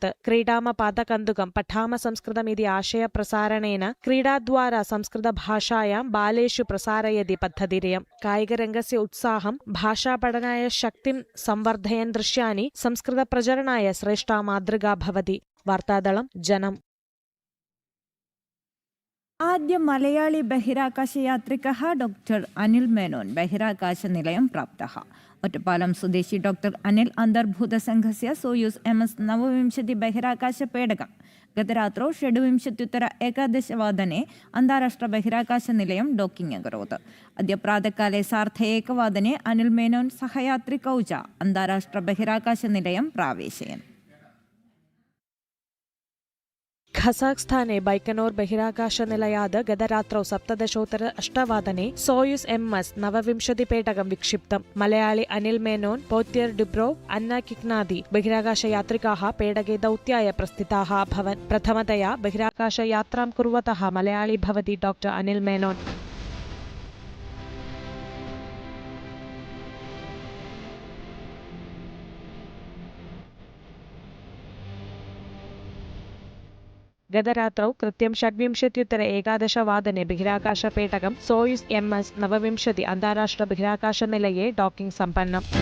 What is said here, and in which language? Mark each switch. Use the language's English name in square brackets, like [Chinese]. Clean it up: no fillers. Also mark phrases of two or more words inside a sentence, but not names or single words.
[Sanskrit] क्रीडाम पादकन्दुकं पठाम संस्कृतम् इति आशयप्रसारणेन क्रीडाद्वारा संस्कृतभाषायां बालेषु प्रसारयति पद्धतिरियं. कायिकरङ्गस्य उत्साहं, भाषापठनाय शक्तिं संवर्धयन् दृश्यानि संस्कृतप्रचरणाय श्रेष्ठा मातृका भवति. वार्तादलं जनम्. ആദ്യ മലയാളി ബഹിരാകാശയാത്രികः ഡോക്ടർ അനിൽ മേനോൻ ബഹിരാകാശനിലയം പ്രാപ്തः. ഒറ്റപ്പാലം സ്വദേശി ഡോക്ടർ അനിൽ അന്തർഭൂതസംഘस्य सोयूस् MS-29 ബഹിരാകാശപേടകം गतरात्रौ 6:11 अन्ताराष्ट्रबहिराकाशनिलयं डोकिङ्ग् अकरोत्. अद्य प्रातःकाले 1:30 अनिल मेनोन सहयात्रिकौ च अन्ताराष्ट्रबहिराकाशनिलयं प्रावेशयन्. ഖസാഖ്സ്ഥാനെ ബൈക്കനോർ ബഹിരാകാശനിലയാത് ഗതരാത്രौ 17:08 സോയുസ് MS 29 പേടകം വിക്ഷിപ്തം. മലയാളി അനിൽ മേനോൻ, പോത്യർ ഡുബ്രോവ്, അന്ന കിക്നാദി ബഹിരാകാശയാത്രിकाः പേടगे दौत्याय प्रस्थिताः अभवन्. प्रथमतया बहिराकाशयात्रां कुर्वतः मलयाळी भवति डॉ. अनिल मेनोन. ഗതരാത്രौ കൃത്യം 11:11 ബഹിരാകാശപേടകം സോയുസ് MS 29 അന്താരാഷ്ട്ര ബഹിരാകാശനിലയെ ഡോക്കിംഗ് സമ്പന്നം.